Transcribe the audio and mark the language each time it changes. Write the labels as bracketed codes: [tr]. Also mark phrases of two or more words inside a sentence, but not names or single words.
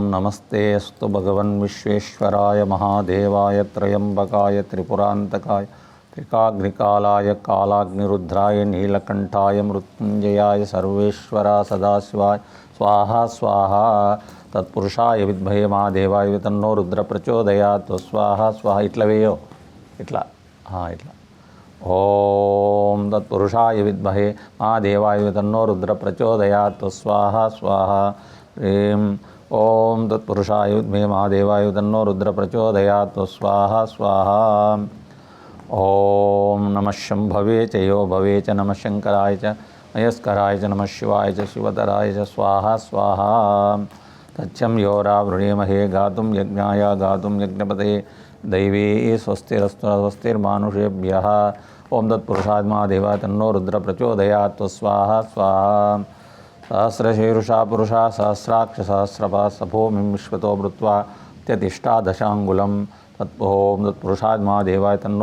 [sa] नमस्ते अस्तु भगवन् विश्वेश्वराय महादेवाय त्रयंबकाय त्रिपुरांतकाय त्रिकाग्निकालाय कालाग्निरुद्राय नीलकंठाय मृत्युंजयाय सर्वेश्वरा सदाशिवाय स्वाहा स्वाहा। तत्पुरुषाय विद्महे महादेवाय तन्नो रुद्र प्रचोदयात् स्वाहा स्वाहा। [te] ఇట్లా వేయో ఇట్లా ఇట్లా [sa] ఓం తత్పురుషాయ విద్మహే మహాదేవాయ తన్నో రుద్ర ప్రచోదయాత్ స్వాహ స్వాహ హ్రీం ఓం తత్పురుషాయ విద్మహే మహాదేవాయ తన్నో రుద్ర ప్రచోదయాత్ స్వాహ స్వాహ ఓం నమః శంభవే చ యో భవే చ నమః శంకరాయ చ మయస్కరాయ చ నమః శివాయ చ శివతరాయ చ స్వాహ స్వాహ తచ్చం యోరావృణీమహే గాతుం యజ్ఞాయ గాతుం యజ్ఞపతే दैवी स्वस्तिरस्तु स्वस्तिर्मानुषेभ्यः ओं तत्पुरुषात्मा तन्नो रुद्र प्रचोदयात् स्वाहा स्वाहा सहस्रशीर्षा पुरुषा सहस्राक्ष सहस्रपात् सभूमिं विश्वतो भूत्वा त्यतिष्ठादशाङ्गुलं ओं तत्पुरुषात्मा तन्नो